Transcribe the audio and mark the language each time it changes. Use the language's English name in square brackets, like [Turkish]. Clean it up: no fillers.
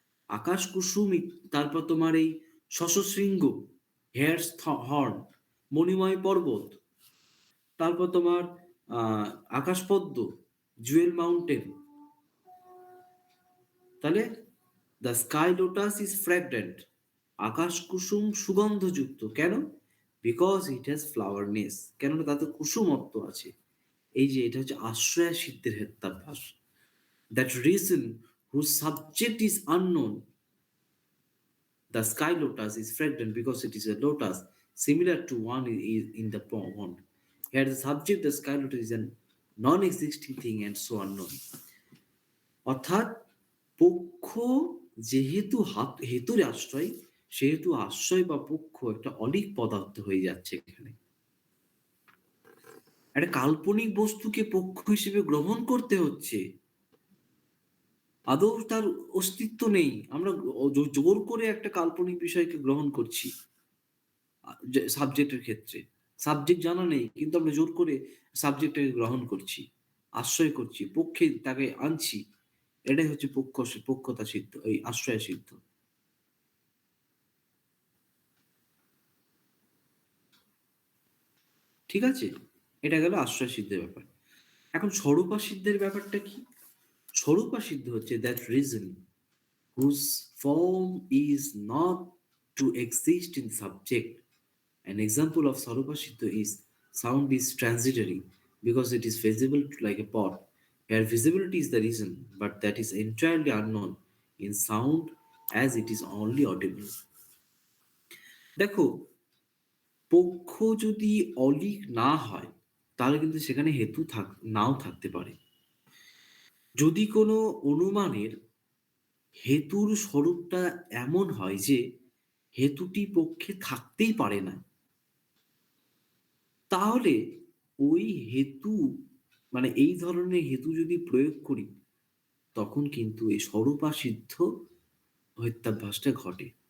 [Bangla] আকাশ কুসুম, তারপর তোমার এই শশশৃঙ্গ, [English] hare's horn, [Bangla] মণিময় পর্বত, তারপর তোমার আকাশপদ্ম, [English] Jewel mountain. [Bangla] তাহলে [English] the sky lotus is fragrant, [Bangla] আকাশ কুসুম সুগন্ধযুক্ত। কেন? [English] because it has flowerness, [Bangla] কেননা তাতে কুসুমত্ব আছে। এই যে এটা হচ্ছে আশ্রয়া সিদ্ধের হেত্যাভ্যাস। [English] That reason whose subject is unknown, the sky lotus is fragrant because it is a lotus similar to one in the pond. Here the subject, the sky lotus, is a non-existing thing and so unknown. [Bangla] অর্থাৎ পক্ষ যেহেতু হেতুর আশ্রয়, সেহেতু আশ্রয় বা পক্ষ একটা অলীক পদার্থ হয়ে যাচ্ছে। এখানে একটা কাল্পনিক বস্তুকে পক্ষ হিসেবে গ্রহণ করতে হচ্ছে, আদৌ তার অস্তিত্ব নেই। আমরা জোর করে একটা কাল্পনিক বিষয়কে গ্রহণ করছি সাবজেক্টের ক্ষেত্রে। সাবজেক্ট জানা নেই, কিন্তু আমরা জোর করে সাবজেক্টটাকে গ্রহণ করছি, আশ্রয় করছি, পক্ষে তাকে আনছি। এটাই হচ্ছে পক্ষতা সিদ্ধ, এই আশ্রয় সিদ্ধ। ঠিক আছে, এটা গেল আশ্রয় সিদ্ধের ব্যাপার। এখন স্বরূপা সিদ্ধের ব্যাপারটা কি? স্বরূপা সিদ্ধ হচ্ছে [English] That reason whose form is not to exist in subject. An example of Sarupa Siddha is sound is transitory because it is visible like a pot. Here visibility is the reason, but that is entirely unknown in sound as it is only audible. [Bangla] দেখো, পক্ষ যদি অলীক না হয় তাহলে কিন্তু সেখানে হেতু নাও থাকতে পারে। যদি কোনো অনুমানের হেতুর স্বরূপটা এমন হয় যে হেতুটি পক্ষে থাকতেই পারে না, তাহলে ওই হেতু, মানে এই ধরনের হেতু যদি প্রয়োগ করি, তখন কিন্তু এই স্বরূপা সিদ্ধ হেত্যাভ্যাসটা ঘটে।